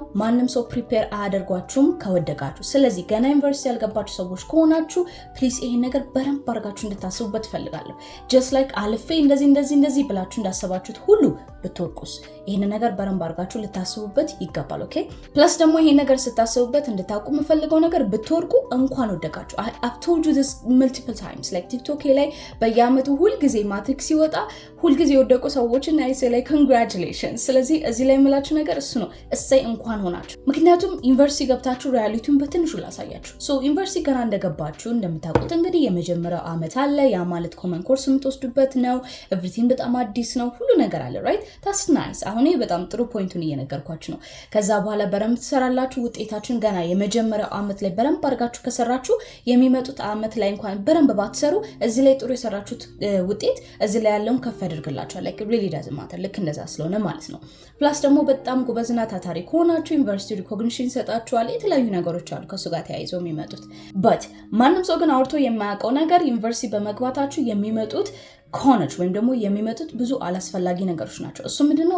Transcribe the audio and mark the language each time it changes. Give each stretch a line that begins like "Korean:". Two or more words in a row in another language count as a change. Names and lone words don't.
Amharic: ማንም ሰው ፕሪፔር አያደርጓችሁም ከወደቃችሁ። ስለዚህ ገና ዩኒቨርሲቲ ያልገባችሁ ሰዎች ከሆናችሁ ፕሊዝ ይሄን ነገር በረም ባርጋችሁ እንድታስቡበት ፈልጋለሁ።
English: just like
Amharic: አልፌ እንደዚህ ብላችሁ እንዳሰባችሁት ሁሉ ብትወርቁስ ይሄን ነገር በረም ባርጋችሁ ልታስቡበት ይገባል።
English: okay plus
Amharic: ደግሞ ይሄን ነገር ስታስቡበት እንድታውቁ የምፈልገው ነገር ብትወርቁ እንኳን ወደቃችሁ።
English: I've told you this multiple times like TikTok
Amharic: ላይ በየአመቱ ሁሉ ጊዜ ማትሪክ ሲወጣ ሁሉ ጊዜ ወደቁ ሰዎችን አይሴ ላይ congratulations። ስለዚህ እዚህ ላይ የምላችሁ ነገር እሱ ነው። እሰይ እንኳን ሆናችሁ። ምክንያቱም ዩኒቨርሲቲ ገብታችሁ ሪያሊቲውን በትንሹ ላሳያችሁ። ሶ ዩኒቨርሲቲ ገና እንደገባችሁ እንደምታውቁት እንግዲህ የመጀመሪያው አመት አለ። ያ ማለት
English: common course
Amharic: የምትወስዱበት ነው። ኤቭሪቲንግ በጣም አዲስ ነው። ሁሉ ነገር አለ
English: right that's nice።
Amharic: አሁን በጣም ጥሩ ፖይንቱን እየነገርኳችሁ ነው። ከዛ በኋላ በረም ትሰራላችሁ። ውጤታችሁን ገና የመጀመሪያው አመት ላይ በረም አድርጋችሁ ከሰራችሁ የሚመጡት አመት ላይ እንኳን በረም ባትሰሩ እዚህ ላይ ጥሩ የሰራችሁት ውጤት እዚህ ላይ ያለውን ከፍ ያደርግላችኋል።
English: like really doesn't matter
Amharic: ልክ እንደዛ ስለሆነ ማለት ነው። ፕላስ ደግሞ በጣም ጎበዝና ታታሪ ከሆናችሁ ዩኒቨርሲቲ ሪኮግኒሽን ይሰጣችኋል። የተለያዩ ነገሮች አሉ ከሱ ጋር ተያይዘው የሚመጡት። but ማንም ሰው ግን አውርቶ የማያውቀው ነገር ዩኒቨርሲቲ በመግባታችሁ የሚመጡት ኮነች ወይም ደግሞ የሚመጡት ብዙ አላስፈላጊ ነገሮች ናቸው። እሱ ምንድነው?